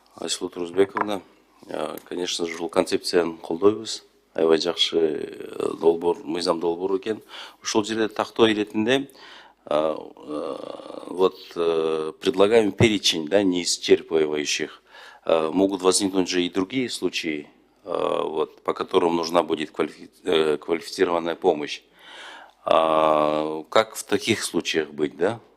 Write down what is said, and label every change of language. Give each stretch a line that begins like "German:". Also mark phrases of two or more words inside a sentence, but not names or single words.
Kyrgyz: Айсулу Турузбековна,
Russian: конечно же,
Kyrgyz: концепцияны колдойбуз. Аябай жакшы мыйзам долбоор экен. Ушул жерде тактоо иретинде
Russian: вот предлагаем перечень, да, неисчерпывающих. Могут возникнуть же и другие случаи, вот, по которым нужна будет квалифицированная помощь. Как в таких случаях быть, да?